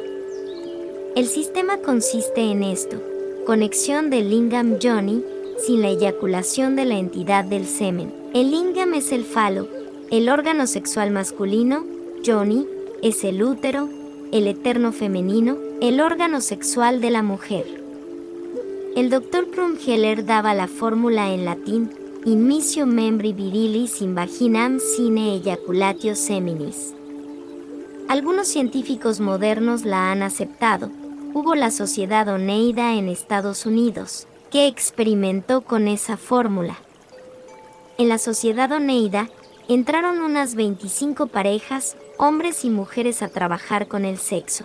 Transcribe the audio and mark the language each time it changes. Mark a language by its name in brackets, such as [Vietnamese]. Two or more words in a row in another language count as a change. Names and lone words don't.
[Spanish] El sistema consiste en esto, conexión del [Sanskrit] lingam yoni [Spanish] sin la eyaculación de la entidad del semen. El lingam es el falo, el órgano sexual masculino, yoni es el útero, el eterno femenino, el órgano sexual de la mujer. El doctor Krumheller daba la fórmula en latín, [Latin] in missio membri virilis in vaginam sine ejaculatio seminis. [Spanish] Algunos científicos modernos la han aceptado. Hubo la Sociedad Oneida en Estados Unidos, que experimentó con esa fórmula. En la Sociedad Oneida entraron unas 25 parejas, hombres y mujeres, a trabajar con el sexo.